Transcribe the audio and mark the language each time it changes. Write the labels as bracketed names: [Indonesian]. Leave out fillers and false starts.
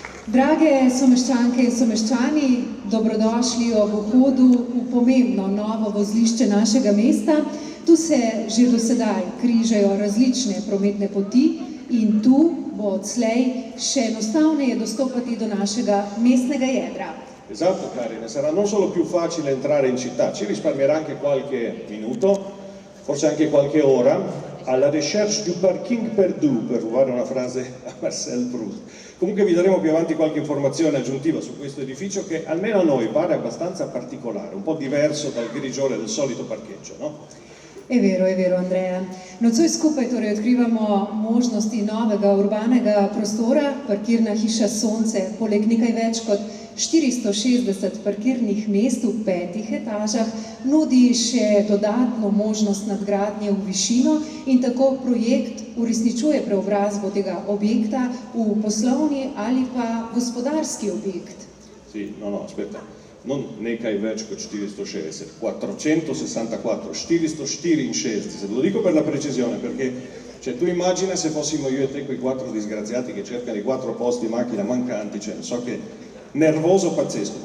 [Slovenian] Drage someščanke in someščani, dobrodošli ob vhodu v pomembno novo vozlišče našega mesta. Tu se že do sedaj križajo različne prometne poti in tu bo odslej še enostavneje dostopati do našega mestnega jedra. [Italian] Esatto, Karine, sarà non solo più facile entrare in città, ci risparmierà anche qualche minuto, forse anche qualche ora, alla [French] recherche du parking perdu, [Italian] per rubare una frase a Marcel Proust. Comunque vi daremo più avanti qualche informazione aggiuntiva su questo edificio che almeno a noi pare abbastanza particolare, un po' diverso dal grigiore del solito parcheggio, no? Je vero, Andreja. [Slovenian] Nocoj skupaj torej odkrivamo možnosti novega urbanega prostora, parkirna hiša Sonce, poleg nekaj več kot 460 parkirnih mest v 5 etažah, nudi še dodatno možnost nadgradnje v višino in tako projekt uresničuje preobrazbo tega objekta v poslovni ali pa gospodarski objekt. [Italian] Sì, no, aspetta. Non [Slovenian] nekaj več kot [Italian] 460, 464, 464, lo dico per la precisione perché cioè, tu immagina se fossimo io e te quei 4 disgraziati che cercano i 4 posti macchina mancanti, cioè so che nervoso pazzesco.